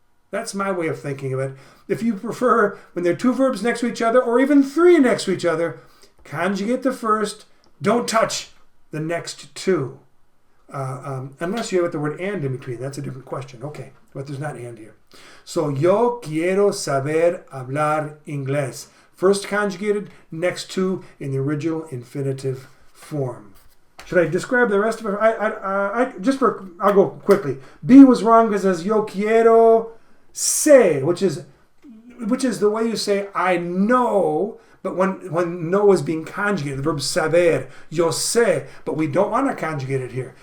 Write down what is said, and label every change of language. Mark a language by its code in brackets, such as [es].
[en] That's my way of thinking of it. If you prefer, when there are two verbs next to each other, or even three next to each other, conjugate the first, don't touch the next two. Unless you have the word and in between. That's a different question. Okay, but there's not and here. [es] So, yo quiero saber hablar inglés. [en] First conjugated, next two in the original infinitive form. Should I describe the rest of it? I'll go quickly. B was wrong because it says [es] yo quiero sé, [en] which is the way you say I know, but when know is being conjugated, the verb saber, [es] yo sé, [en] but we don't want to conjugate it here.